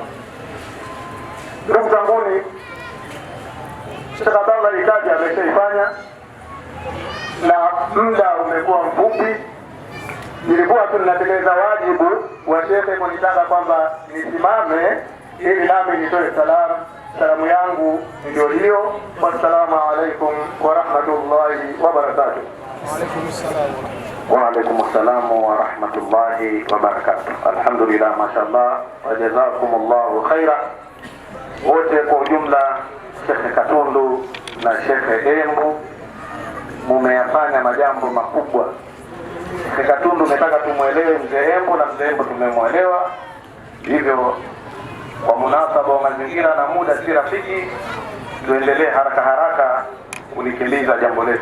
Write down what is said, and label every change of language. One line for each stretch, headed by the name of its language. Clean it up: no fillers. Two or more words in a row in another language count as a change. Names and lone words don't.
Swahili: Ndugu zanguni, Sheikh Abdallah Ikaji ameshaifanya na muda umekuwa mfupi. Nilikuwa tu ninatekeleza wajibu wa shekhe kunitaka kwamba nisimame ili nami nitoe salamu yangu ndio hiyo.
Arabic: والسلام عليكم ورحمة الله وبركاته. وعليكم السلام ورحمة الله وبركاته. الحمد لله، ما شاء الله، وجزاكم الله خيرا.
Swahili: Wote kwa ujumla, Sheikh Katundu na Sheikh Embu, mumeyafanya majambo makubwa. Sheikh Katundu nataka tumuelewe mzee Embu na mzee Embu tumemwelewa. Hivyo kwa munasaba wa mazingira na muda si rafiki, tuendelee haraka kulikiliza jambo letu.